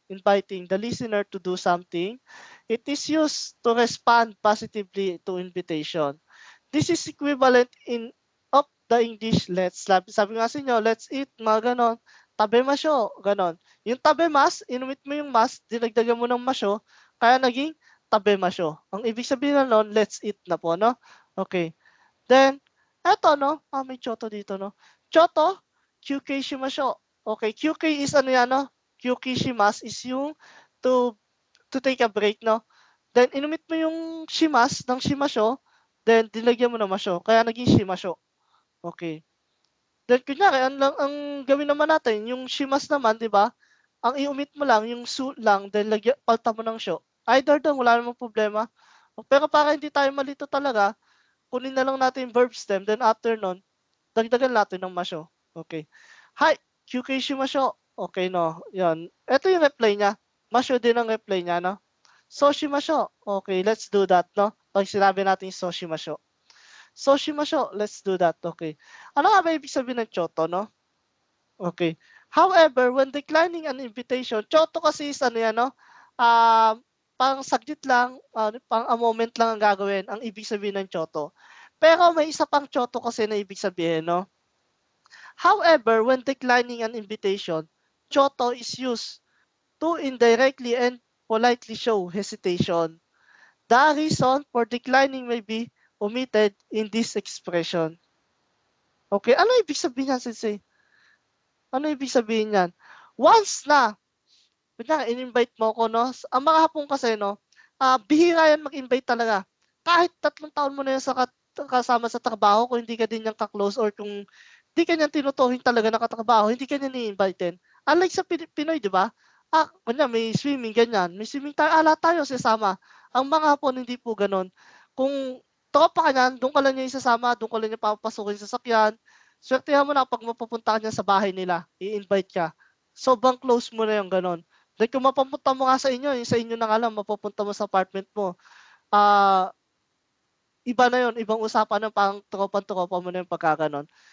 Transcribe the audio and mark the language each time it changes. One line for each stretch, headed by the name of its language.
English: Inviting the listener to do something. It is used to respond positively to invitation. This is equivalent of the English let's.
Filipino: Sabi nga sa inyo,
English: let's eat,
Filipino: mga ganon. Tabe masyo, ganon. Yung tabe mas, inumit mo yung mas, dinagdagan mo ng masyo, kaya naging tabe masyo. Ang ibig sabihin na nun,
English: let's eat
Filipino: na po, no? Okay. Then, eto, no? May choto dito, no? Choto, QK shimasho. Okay, QK is ano yan, no? QK shimas is yung
English: to take a break,
Filipino: no? Then, inumit mo yung shimas ng shimasho, then dilagyan mo ng masyo. Kaya naging shimasho. Okay. Then, kunyari, ang gawin naman natin, yung shimas naman, di ba? Ang i-omit mo lang, yung su lang, then palta mo ng syo. Either doon, wala namang problema. Pero para hindi tayo malito talaga, kunin na lang natin yung verb stem, then after nun, dagdagan natin ng masyo. Okay. Hi, QK shimasho. Okay, no. Yan. Ito yung reply niya. Masho din ang reply niya, no? Soshimasho. Okay,
English: let's do that,
Filipino: no? Pag sinabi natin soshimasho. Soshimasho,
English: let's do that.
Filipino: Okay. Ano nga ba ibig sabihin ng choto, no? Okay.
English: However, when declining an invitation,
Filipino: choto kasi is ano yan, no? Pang saglit lang, pang a moment lang ang gagawin, ang ibig sabihin ng choto. Pero may isa pang choto kasi na ibig sabihin, no?
English: However, when declining an invitation, choto is used to indirectly and politely show hesitation. The reason for declining may be omitted in this expression.
Filipino: Okay, ano ibig sabihin yan, Sensei? Ano ibig sabihin yan? Once na, kunyari, in-invite mo ko, no? Ang mga hapon kasi, no, bihira yan mag-invite talaga. Kahit 3 taon mo na yan kasama sa trabaho, kung hindi ka din niyang ka-close or kung hindi ka niyang tinutuhin talaga na katrabaho, hindi ka niya ni-invite. Unlike sa Pinoy, di ba? Kunya, may swimming, ganyan. May swimming tayo, tayo sasama. Ang mga hapon, hindi po ganon. Kung tropa ka niyan, doon ka lang niya isasama, doon ka lang niya papapasukin sa sakyan. Swertehan mo na pag mapupunta ka niya sa bahay nila, i-invite ka. Sobrang close mo na yung ganon. Then kung mapapunta mo nga sa inyo, yung sa inyo na nga lang, mapupunta mo sa apartment mo, iba na yun, ibang usapan na pang tropa mo na yung pagkaganon.